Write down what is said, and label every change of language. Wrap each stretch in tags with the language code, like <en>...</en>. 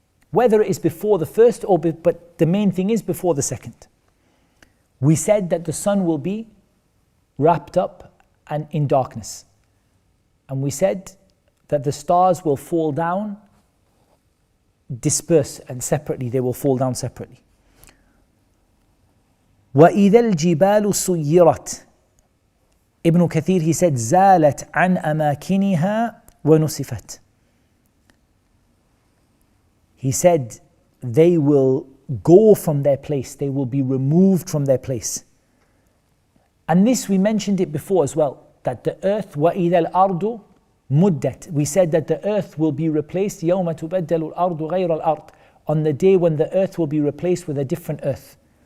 <en>Whether it is before the first but the main thing is before the second. We said that the sun will be wrapped up and in darkness. And we said that the stars will fall down, disperse, and separately, they will fall down separately.</en> <ar>وَإِذَا الْجِبَالُ سُيِّرَتْ, Ibn Kathir,</ar> <en>he said,</en> <ar>زَالَتْ عَنْ أَمَاكِنِهَا وَنُسِفَتْ.</ar> <en>He said, they will go from their place, they will be removed from their place. And this, we mentioned it before as well, that the earth,</en> <ar>وَإِذَا الْأَرْضُ مُدَّتْ,</ar> <en>we said that the earth will be replaced,</en> <ar>يَوْمَ تُبَدَّلُ الْأَرْضُ غَيْرَ الْأَرْضِ,</ar> <en>on the day when the earth will be replaced with a different earth.</en>